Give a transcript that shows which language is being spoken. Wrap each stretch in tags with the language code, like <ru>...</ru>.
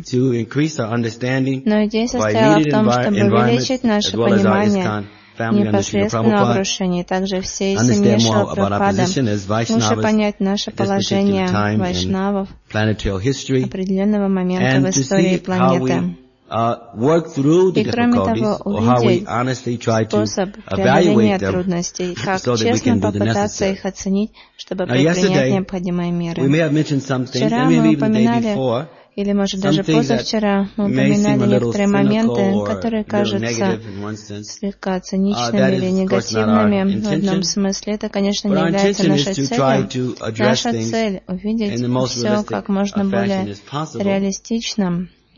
<ru>Но идея состояла в том, чтобы увеличить наше понимание непосредственно обрушения, и также всей семьи Шилапрапады, лучше понять наше положение вайшнавов определенного момента в истории планеты.</ru> <en>Work through the difficulties, or how we honestly try to evaluate them, so that we can do the necessary. Now, yesterday, we may have mentioned something, and maybe even the day before,</en> <ru>или, может, даже позавчера мы упоминали некоторые моменты, которые кажутся слегка циничными или негативными в одном смысле. Это, конечно, не является нашей целью. Наша цель — увидеть все как можно более реалистичным,</ru>